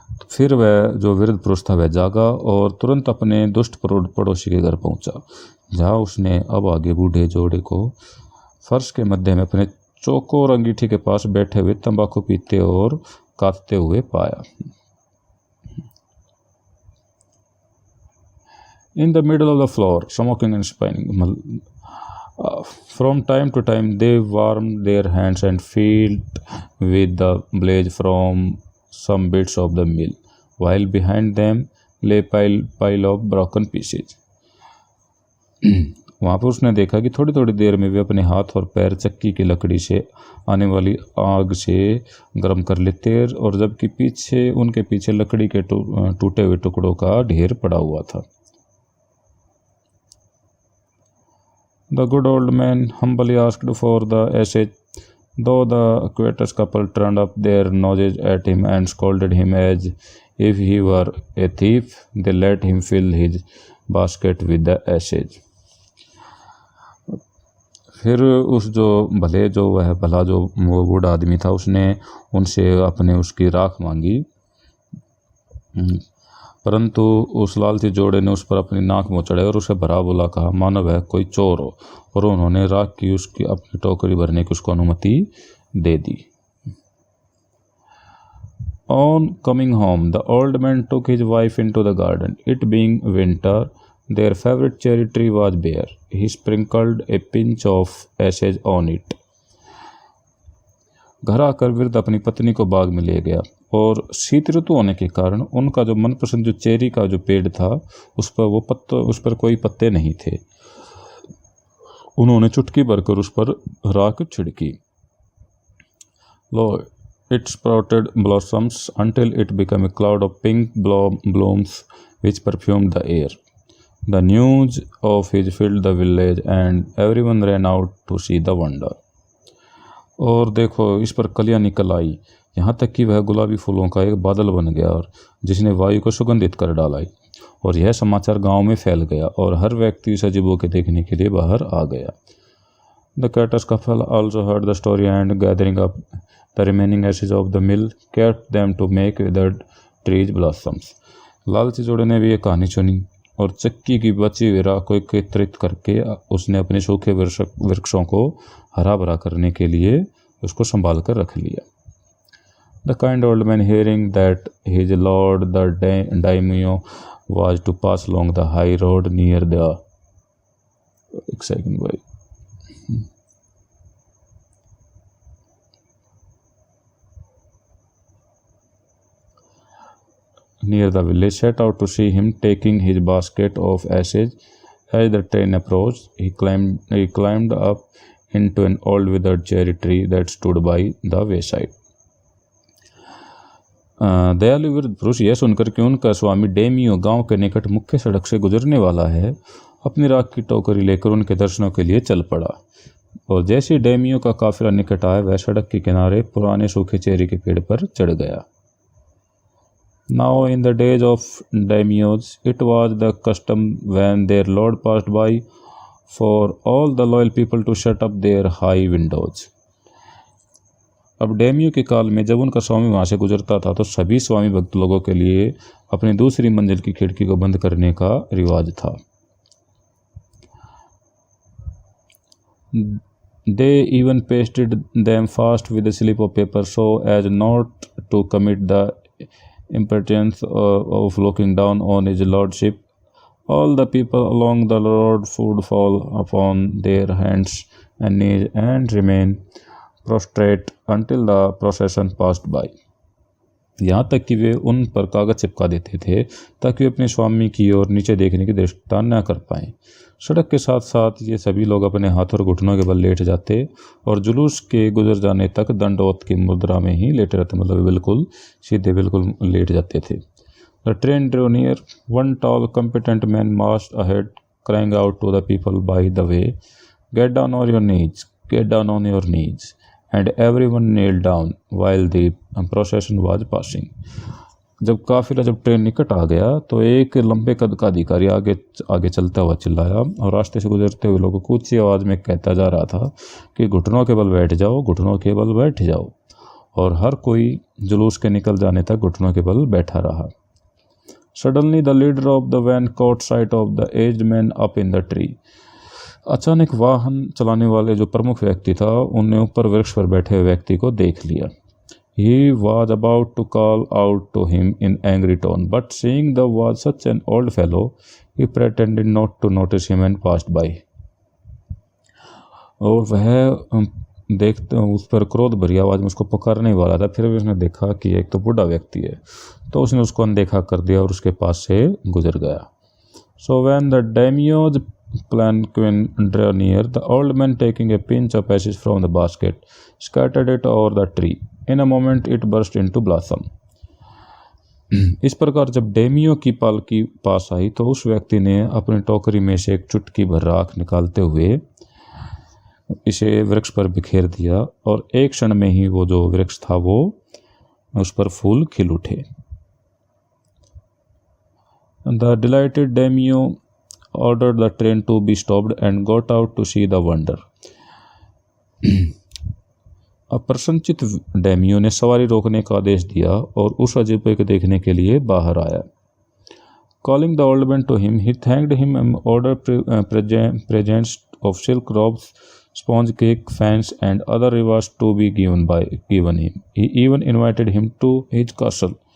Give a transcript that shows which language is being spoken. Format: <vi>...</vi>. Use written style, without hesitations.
<hi>फिर वह जो वृद्ध पुरुष था वह जागा और तुरंत अपने दुष्ट पड़ोसी के घर पहुंचा, जहां उसने अब आगे बूढ़े जोड़े को फर्श के मध्य में अपने चौकोर अंगीठी के पास बैठे हुए तंबाकू पीते और काटते हुए पाया।</hi> <en>In the middle of the floor, smoking and spinning. From time to time they warmed their hands and filled with the blaze from some bits of the mill, while behind them lay pile of broken pieces.</en> <hi>वहाँ पर उसने देखा कि थोड़ी थोड़ी देर में वे अपने हाथ और पैर चक्की की लकड़ी से आने वाली आग से गर्म कर लेते और जबकि उनके पीछे लकड़ी के टूटे हुए टुकड़ों का ढेर पड़ा हुआ था।</hi> <en>The good old man humbly asked for the ashes. Though the covetous couple turned up their noses at him and scolded him as if he were a thief, they let him fill his basket with the ashes.</en> <hi>फिर उस जो भले जो वह भला जो वो बूढ़ा आदमी था उसने उनसे अपने उसकी राख मांगी, परंतु उस लालची जोड़े ने उस पर अपनी नाक मोचड़े और उसे भरा बुला कहा मानो वह कोई चोर हो, और उन्होंने राख की उसकी अपनी टोकरी भरने की उसको अनुमति दे दी।</hi> <en>On coming home, the old man took his wife into the garden. It being winter, their favorite cherry tree was bare. He sprinkled a pinch of ashes on it.</en> <hi>घर आकर वृद्ध अपनी पत्नी को बाग में ले गया और शीत ऋतु होने के कारण उनका जो मनपसंद जो चेरी का जो पेड़ था उस पर कोई पत्ते नहीं थे। उन्होंने चुटकी भरकर उस पर राख छिड़की।</hi> <en>Lo it sprouted blossoms until it became a cloud of pink blooms which perfumed the air. The news of his filled the village and everyone ran out to see the wonder.</en> <hi>और देखो इस पर कलियां निकल आई, यहाँ तक कि वह गुलाबी फूलों का एक बादल बन गया और जिसने वायु को सुगंधित कर डाला। और यह समाचार गांव में फैल गया और हर व्यक्ति इस अजीबों के देखने के लिए बाहर आ गया।</hi> <en>The Carter's couple also heard the story and gathering up the remaining ashes of the mill kept them to make withered trees blossoms.</en> <hi>लालची जोड़े ने भी ये कहानी सुनी और चक्की की बची हुई राख को एकत्रित करके उसने अपने सूखे वृक्षों को हरा भरा करने के लिए उसको संभाल कर रख लिया।</hi> <en>The kind old man hearing that his lord the daimyo was to pass along the high road near the near the village set out to see him taking his basket of ashes. As the train approached, he climbed up into an old withered cherry tree that stood by the wayside.</en> <hi>दयालु वृद्ध पुरुष यह सुनकर कि उनका स्वामी Demio गांव के निकट मुख्य सड़क से गुजरने वाला है, अपनी राख की टोकरी लेकर उनके दर्शनों के लिए चल पड़ा। और जैसे डेमियो का काफिला निकट आया, वह सड़क के किनारे पुराने सूखे चेरी के पेड़ पर चढ़ गया।</hi> <en>Now in the days of daimyos, it was the custom when their lord passed by for all the loyal people to shut up their high windows.</en> <hi>अब डेमियो के काल में जब उनका स्वामी वहां से गुजरता था तो सभी स्वामी भक्त लोगों के लिए अपनी दूसरी मंजिल की खिड़की को बंद करने का रिवाज था।</hi> <en>They even pasted them fast with a slip of paper so as not to commit the impertinence of looking down on his lordship. All the people along the road would fall upon their hands and knees and remain prostrate until the procession passed by.</en> <hi>यहाँ तक कि वे उन पर कागज चिपका देते थे ताकि वे अपने स्वामी की ओर नीचे देखने की दृष्टता न कर पाएं। सड़क के साथ साथ ये सभी लोग अपने हाथ और घुटनों के बल लेट जाते और जुलूस के गुजर जाने तक दंडवत की मुद्रा में ही लेटे रहते, मतलब बिल्कुल सीधे बिल्कुल लेट जाते थे।</hi> <en>The train drew near. One tall, competent man marched ahead, crying out to the people by the way, "Get down on your knees, get down on your knees." And everyone knelt down while the procession was passing.</en> <hi>जब काफिला जब train निकट आ गया तो एक लंबे कद का अधिकारी आगे चलता हुआ चिल्लाया और रास्ते से गुजरते हुए लोगों को ऊंची आवाज में कहता जा रहा था कि घुटनों के बल बैठ जाओ, घुटनों के बल बैठ जाओ। और हर कोई जुलूस के निकल जाने तक घुटनों के बल बैठा रहा।</hi> <en>Suddenly the leader of the van caught sight of the aged man up in the tree.</en> <hi>अचानक वाहन चलाने वाले जो प्रमुख व्यक्ति था उन्हें ऊपर वृक्ष पर बैठे हुए व्यक्ति को देख लिया।</hi> <en>He was about to call out to him in angry tone, but seeing the was such an old fellow, he pretended not to notice him and passed by.</en> <hi>और वह देखते उस पर क्रोध भरी आवाज में उसको पुकारने वाला था, फिर भी उसने देखा कि एक तो बूढ़ा व्यक्ति है, तो उसने उसको अनदेखा कर दिया और उसके पास से गुजर गया।</hi> <en>So when the daimyo's palanquin drew near, the old man, taking a pinch of ashes from the basket, scattered it over the tree. In a moment it burst into blossom.</en> <hi>इस प्रकार जब डेमियो की पालकी पास आई तो उस व्यक्ति ने अपनी टोकरी में से एक चुटकी भर राख निकालते हुए इसे वृक्ष पर बिखेर दिया और एक क्षण में ही वो जो वृक्ष था वो उस पर फूल खिल उठे।</hi> <en>The delighted daimyo ordered the train to be stopped and got out to see the wonder.</en> <hi>अब प्रसन्नचित डैमियो ने सवारी रोकने का आदेश दिया और उस अजूबे को देखने के लिए बाहर आया।</hi> <en>Calling the old man to him, he thanked him and ordered presents of silk robes, sponge cake, fans, and other rewards to be given him. He even invited him to his castle.</en>